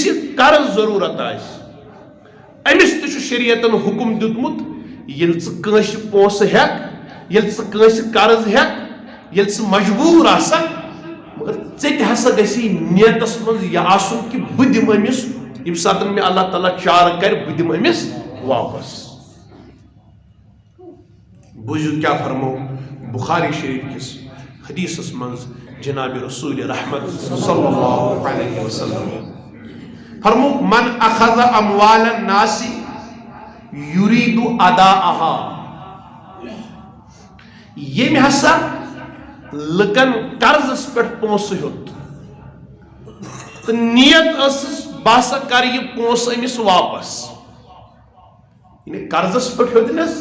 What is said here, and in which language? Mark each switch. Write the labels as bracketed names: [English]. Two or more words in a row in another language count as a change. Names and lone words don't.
[Kashmiri] یہِ قرض ضروٗرت آسہِ أمِس تہِ چھُ شریعتن حُکم دیُتمُت ییٚلہِ ژٕ کٲنٛسہِ پونٛسہٕ ہٮ۪کھ ییٚلہِ ژٕ کٲنٛسہِ قرض ہٮ۪کھ ییٚلہِ ژٕ مجبوٗر آسکھ مگر ژےٚ تہِ ہسا گژھی نیتس منٛز یہِ آسُن کہِ بہٕ دِمہٕ أمِس ییٚمہِ ساتہٕ مےٚ اللہ تعالیٰ چارٕ کرِ بہٕ دِمہٕ أمِس واپس بوٗزِو کیٛاہ فرمو بخاری شریف کِس حدیثس منٛز جناب رسول رحمت [Arabic] صلی اللہ علیہ وسلم [Kashmiri] فرمو [Arabic] من اخذ اموال الناس یرید اداءها [Kashmiri] ییٚمۍ ہسا لُکن قرضس پٮ۪ٹھ پونٛسہٕ ہیوٚت تہٕ نیت ٲسٕس بہٕ ہسا کرٕ یہِ پونٛسہٕ أمِس واپس یعنی قرضس پٮ۪ٹھ ہیوٚتنس